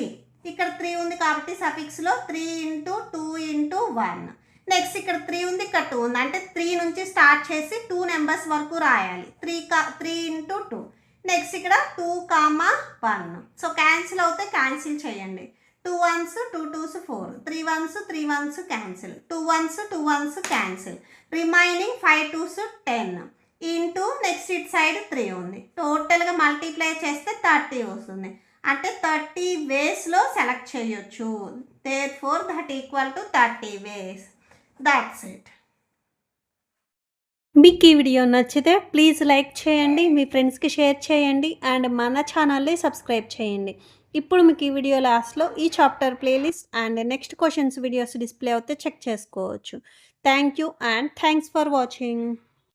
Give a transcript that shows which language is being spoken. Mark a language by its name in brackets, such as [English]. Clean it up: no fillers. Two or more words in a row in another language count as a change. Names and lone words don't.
[Telugu] ఇక్కడ 3 ఉంది కాబట్టి సఫిక్స్లో 3 ఇంటూ 2 ఇంటూ 1. నెక్స్ట్ ఇక్కడ 3 ఉంది, ఇక్కడ 2 ఉంది. అంటే 3 నుంచి స్టార్ట్ చేసి 2 నెంబర్స్ వరకు రాయాలి. 3 ఇంటూ 2. నెక్స్ట్ ఇక్కడ 2, 1. [English] so cancel [Telugu] అవుతే క్యాన్సిల్ చేయండి. 2 1s 2 2s 4, 3 1s 3 1s క్యాన్సిల్, 2 1s 2 1s క్యాన్సిల్. [English] remaining 5 2s 10 into next it side 3 ఉంది. [Telugu] టోటల్గా మల్టిప్లై చేస్తే 30 వస్తుంది. అంటే 30 వేస్లో సెలెక్ట్ చేయొచ్చు. [English] therefore that equal to 30 ways. that's it. [Telugu] మీకు ఈ వీడియో నచ్చితే [English] please like [Telugu] చేయండి, మీ ఫ్రెండ్స్కి షేర్ చేయండి అండ్ మన ఛానల్ని సబ్స్క్రైబ్ చేయండి. ఇప్పుడు మీకు ఈ వీడియో లాస్ట్లో ఈ [English] chapter playlist and next questions videos display [Telugu] అవుతే చెక్ చేసుకోవచ్చు. [English] thank you and thanks for watching.